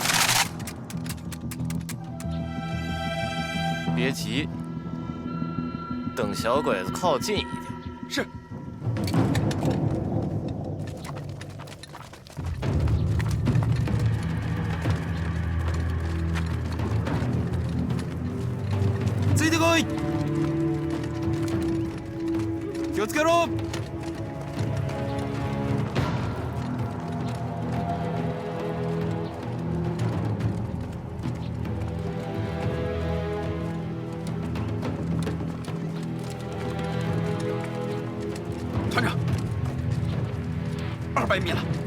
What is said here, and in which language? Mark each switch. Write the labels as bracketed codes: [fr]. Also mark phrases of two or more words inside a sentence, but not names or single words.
[zh] 别急，等小鬼子靠近一点。是。 [ja] ついてこい！気をつけろ！ [zh] 团长，200米了。